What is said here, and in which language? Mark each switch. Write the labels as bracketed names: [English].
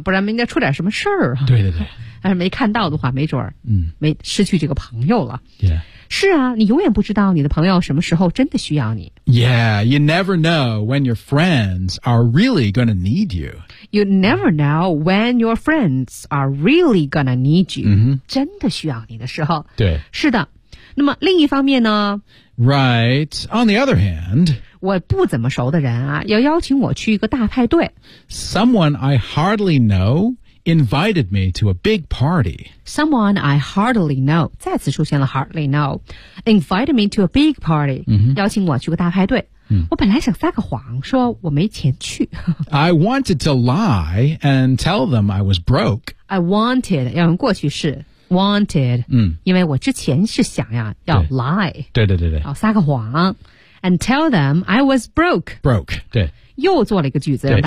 [Chinese] 不然应该出点什么事儿、对对对但是没看到的话没准儿、没失去这个朋友了、 [English] yeah. [Chinese] 是啊你永远不知道你的朋友什么时候真的需要你 [English] Yeah, you never know when your friends are really gonna need you You never know when your friends are really gonna need you.、 [Chinese] 真的需要你的时候。对。是的。那么另一方面呢 [English] Right, on the other hand, [Chinese] 我不怎么熟的人啊要邀请我去一个大派对 [English] Someone I hardly know invited me to a big party. Someone I hardly know, [Chinese] 再次出现了 [English] hardly know, invited me to a big party,、 mm-hmm. [Chinese] 邀请我去个大派对。 Mm. 我本来想撒个谎说我没钱去。 [English] I wanted to lie and tell them I was broke. I wanted, [Chinese] 要用过去式。 [English] Wanted,、 mm. [Chinese] 因为我之前是想呀要 lie. 对对对对。撒个谎。 [English] And tell them I was broke. Broke, 对。 [Chinese] 又做了一个句子